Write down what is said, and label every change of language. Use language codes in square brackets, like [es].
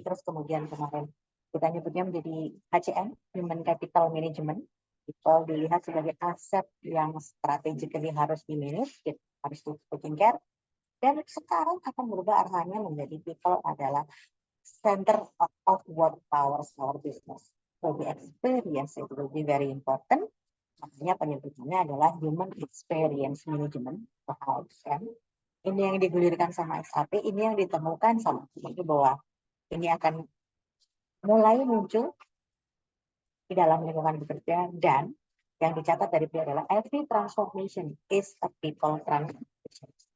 [id] Terus kemudian kemarin kita nyebutnya menjadi HCM, Human Capital Management. People dilihat sebagai aset yang strategically harus di-manage, harus [en] taking care. [id] Dan sekarang akan berubah arahnya menjadi people adalah [en] center of what powers our business. So the experience it will be very important. [id] Makanya penyebutannya adalah Human Experience Management atau HXM. Ini yang digulirkan sama SAP, ini yang ditemukan sama itu bahwa ini akan mulai muncul di dalam lingkungan bekerja, dan yang dicatat dari beliau adalah [en] every transformation is a people transformation.